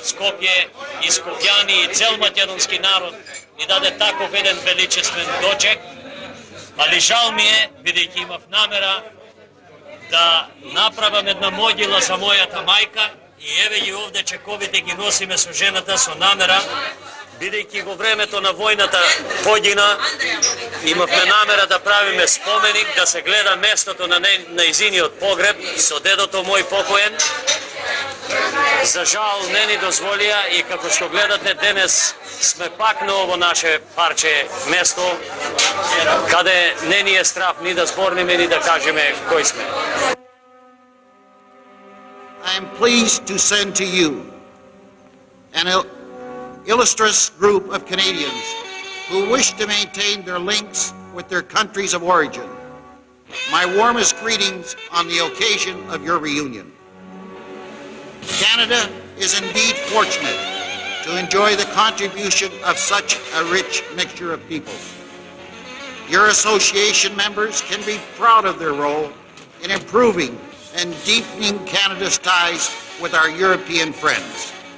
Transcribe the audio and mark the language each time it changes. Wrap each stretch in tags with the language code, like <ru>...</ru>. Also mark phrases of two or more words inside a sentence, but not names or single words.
<mk>Скопје и скопјани и цел македонски народ ни даде таков еден величествен дочек, али жал ми е, бидејќи имав намера да направам една могила за мојата мајка, и еве ги овде чековите ги носиме со жената со намера, бидејќи во времето на војната погина, имавме намера да правиме споменик, да се гледа местото на нејзиниот погреб со дедото мој покоен. За жал не ни дозволија и како што гледате денес сме пак на ово наше парче место, каде не ни е страв ни да зборниме, ни да кажеме кој сме.</mk> <en>am pleased to send to you an illustrious group of Canadians who wish to maintain their links with their countries of origin. My warmest greetings on the occasion of your reunion. Canada is indeed fortunate to enjoy the contribution of such a rich mixture of peoples. Your association members can be proud of their role in improving and deepening Canada's ties with our European friends.</en>